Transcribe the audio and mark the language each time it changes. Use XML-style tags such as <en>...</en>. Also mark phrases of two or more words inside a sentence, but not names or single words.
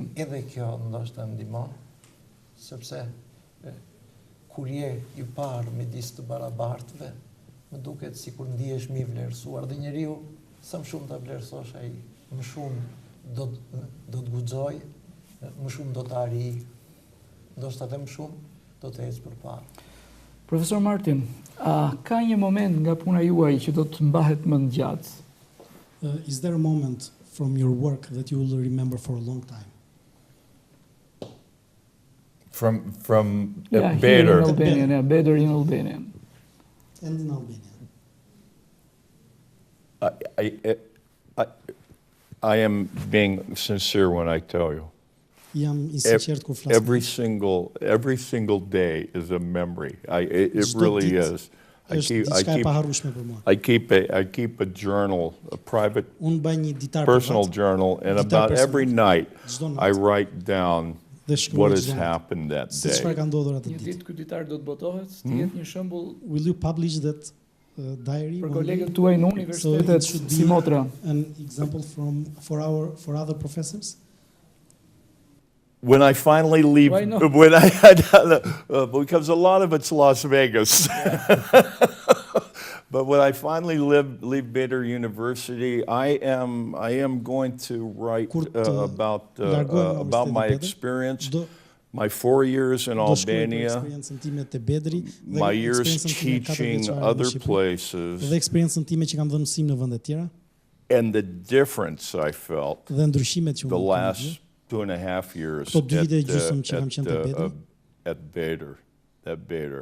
<sq>Edhe kjo ndoshta ndihmon, sepse kur je i parë midis të barabartëve, më duket sikur ndihesh më i vlerësuar dhe njeriu sa më shumë ta vlerësosh ai, më shumë do të guxojë, më shumë do të arrijë, ndoshta edhe më shumë do të ecë përpara. Profesor Martin, a ka një moment nga puna juaj që do të mbahet më gjatë?</sq> <en>Is there a moment from your work that you will remember for a long time? From Beder. Beder. In Albania, Beder in Albania. And in Albania. I am being sincere when I tell you.</en> <sq>Jam i sinqert kur flas.</sq> <en>Every single day is a memory. It really is. I keep a journal, a private, personal journal, and about every night I write down what has happened that day.</en> <sq>Një ditë ky ditar do të botohet, të jetë një shembull.</sq> <en>Will you publish that diary?</en> <sq>Për kolegët tuaj në universitetet si motra.</sq> <en>An example for other professors? When I finally leave, because a lot of it's Las Vegas. But when I finally leave Beder University, I am going to write about my experience, my 4 years in Albania, my years teaching other places, and the difference I felt the last 2.5 years at Beder.</en>